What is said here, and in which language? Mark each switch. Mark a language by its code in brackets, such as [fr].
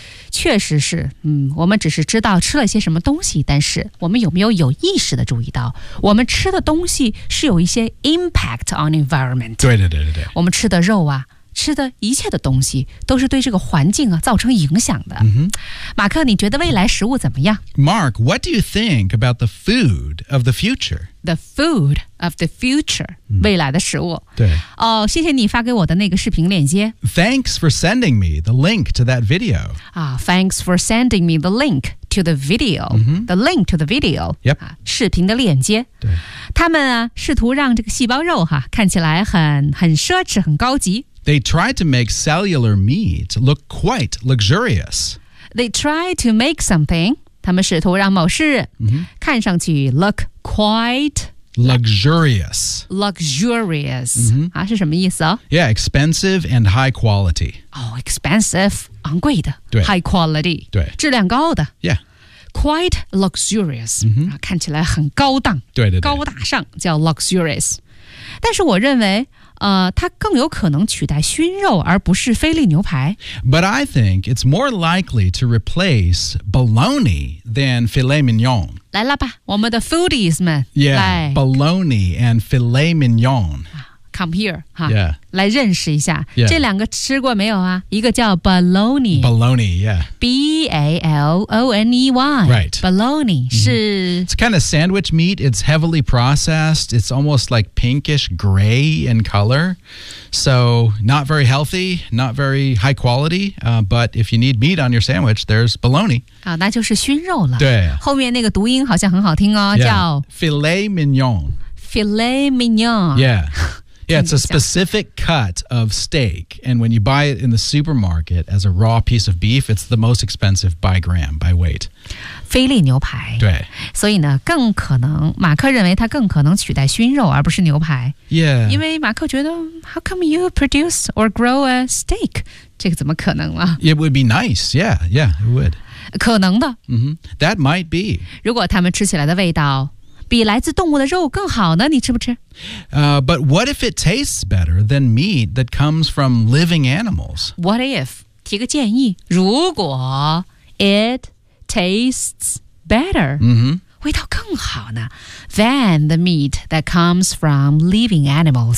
[zh] 确实是我们只是知道吃了些什么东西，但是我们有没有意识的注意到我们吃的东西是有一些 [en] impact on environment。 [zh] 对对对对对。我们吃的肉啊吃的一切的东西都是对这个环境啊造成影响的。 [en] Mm-hmm. [zh] 马克你觉得未来食物怎么样 [en] ?Mark, what do you think about the food of the future? The food of the future,、mm. [zh] 未来的食物。对。哦、 [en] oh, [zh] ，谢谢你发给我的那个视频链接。 [en] Thanks for sending me the link to that video. Thanks for sending me the link to the video.、 Mm-hmm. The link to the video. Yep. [zh] 视频的链接。对。他们啊，试图让这个细胞肉哈看起来很奢侈，很高级。 [en] They tried to make cellular meat look quite luxurious. They tried to make something. [zh] 他们试图让某事、 [en] mm-hmm. [zh] 看上去 [en] look. Quite luxurious. Luxurious.、 Mm-hmm. [zh] 啊、是什么意思、哦、 [en] Yeah, expensive and high quality. Oh, expensive. [zh] 昂贵的对 [en] High quality. [zh] 对质量高的 [en] Yeah. Quite luxurious.、 Mm-hmm. [zh] 看起来很高档对对对高大上叫 luxurious. 但是我认为它更有可能取代熏肉而不是菲力牛排。 [en] But I think it's more likely to replace bologna than filet mignon. [zh] 来了吧我们的 foodies 们。 [en] Yeah, [zh] 来 [en] bologna and filet mignon. Come here, 哈、 yeah. [zh] 来认识一下、 [en] yeah. [zh] 这两个吃过没有啊一个叫 bologna。 [en] Bologna, yeah. B-A-L-O-N-E-Y. Right. [zh] Bologna 是、 [en] mm-hmm. It's kind of sandwich meat. It's heavily processed. It's almost like pinkish gray in color. So not very healthy, not very high quality.、but if you need meat on your sandwich, there's bologna. [zh] 好那就是熏肉了。对。后面那个读音好像很好听哦、 [en] yeah. [zh] 叫 [en] Filet mignon. Filet mignon. Yeah. Yeah, it's a specific cut of steak. And when you buy it in the supermarket as a raw piece of beef, it's the most expensive by gram, by weight. [zh] 菲力牛排。对。所以呢更可能马克认为它更可能取代熏肉而不是牛排。 [en] Yeah. [zh] 因为马克觉得 [en] how come you produce or grow a steak? [zh] 这个怎么可能了 [en] It would be nice. Yeah, yeah, it would. [zh] 可能的、 [en] mm-hmm. That might be [zh] 如果他们吃起来的味道比来自动物的肉更好呢你吃不吃、 [en] But what if it tastes better than meat that comes from living animals? What if? [zh] 提个建议如果 [en] it tastes better、 mm-hmm. [zh] 味道更好呢 [en] than the meat that comes from living animals